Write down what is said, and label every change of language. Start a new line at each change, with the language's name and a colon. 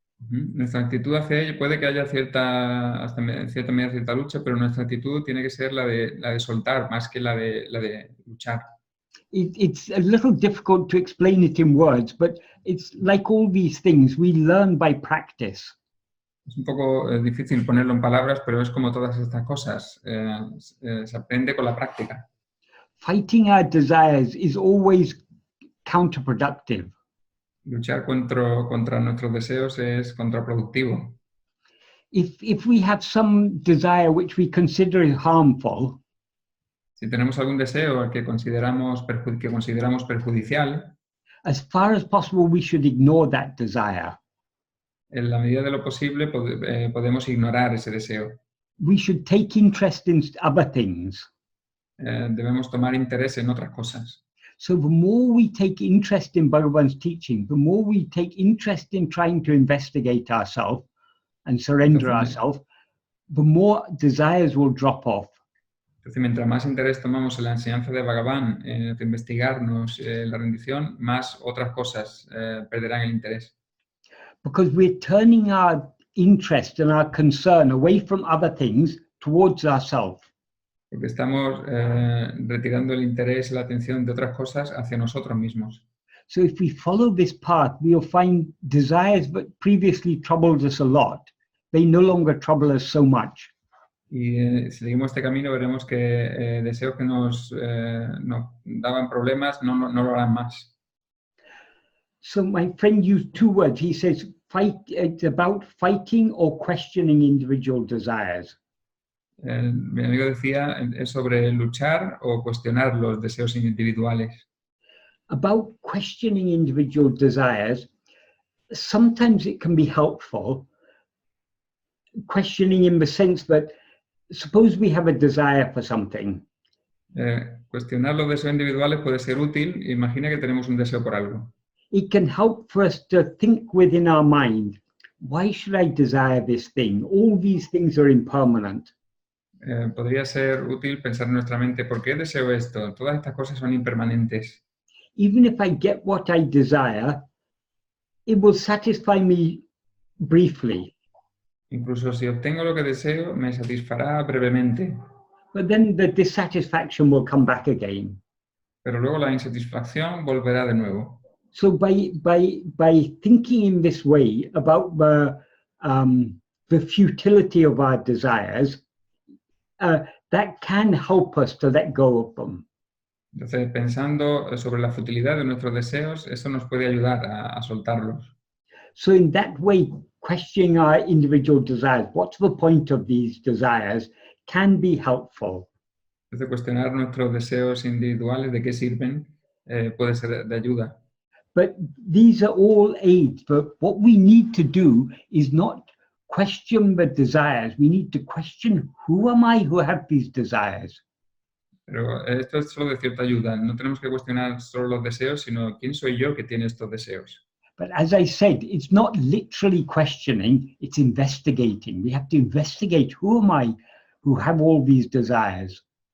Spanish: Nuestra actitud hacia ello puede que haya en cierta medida cierta lucha, pero nuestra actitud tiene que ser la de soltar más que la de luchar.
English: It's a little difficult to explain it in words, but it's like all these things we learn by practice.
Spanish: Es un poco difícil ponerlo en palabras, pero es como todas estas cosas. Se aprende con la práctica.
English: Fighting our desires is always counterproductive.
Spanish: Luchar contra nuestros deseos es contraproductivo.
English: If we have some desire which we consider is harmful,
Spanish: si tenemos algún deseo que consideramos perjudicial,
English: as far as possible we should ignore that desire.
Spanish: En la medida de lo posible podemos ignorar ese deseo.
English: We should take interest in other things.
Spanish: Debemos tomar interés en otras cosas.
English: So the more we take interest in Bhagavan's teaching, the more we take interest in trying to investigate ourselves and surrender ourselves, the more desires will drop off.
Spanish: Entonces, mientras más interés tomamos en la enseñanza de Bhagavan, en investigarnos, la rendición, más otras cosas perderán el interés.
English: Because we're turning our interest and our concern away from other things towards ourselves.
Spanish: Porque estamos retirando el interés y la atención de otras cosas hacia nosotros mismos.
English: So if we follow this path, we'll find desires that previously troubled us a lot, they no longer trouble us so much.
Spanish: Y si seguimos este camino, veremos que deseos que nos daban problemas no lo harán más.
English: So my friend used two words. He says, it's about fighting or questioning individual desires.
Spanish: Mi amigo decía, es sobre luchar o cuestionar los deseos individuales.
English: About questioning individual desires, sometimes it can be helpful. Questioning in the sense that, suppose we have a desire for something.
Spanish: Cuestionar los deseos individuales puede ser útil. Imagina que tenemos un deseo por algo.
English: It can help for us to think within our mind, why should I desire this thing? All these things are impermanent.
Spanish: Podría ser útil pensar en nuestra mente, ¿por qué deseo esto? Todas estas cosas son impermanentes.
English: Even if I get what I desire, it will satisfy me briefly.
Spanish: Incluso si obtengo lo que deseo, me satisfará brevemente.
English: But then the dissatisfaction will come back again.
Spanish: Pero luego la insatisfacción volverá de nuevo.
English: So by thinking in this way about the futility of our desires, that can help us to let go of them.
Spanish: Entonces, pensando sobre la futilidad de nuestros deseos, eso nos puede ayudar a soltarlos.
English: So in that way, questioning our individual desires, what's the point of these desires, can be helpful.
Spanish: Entonces, cuestionar nuestros deseos individuales, de qué sirven, puede ser de ayuda.
English: But these are all aids. But what we need to do is not question the desires. We need to question, who am I who have these desires?
Spanish: Pero esto es solo de cierta ayuda. No tenemos que cuestionar solo los deseos, sino quién soy yo que tiene estos deseos.
English: But as I said, it's not literally questioning, it's investigating. We have to investigate, who am I who have all these desires?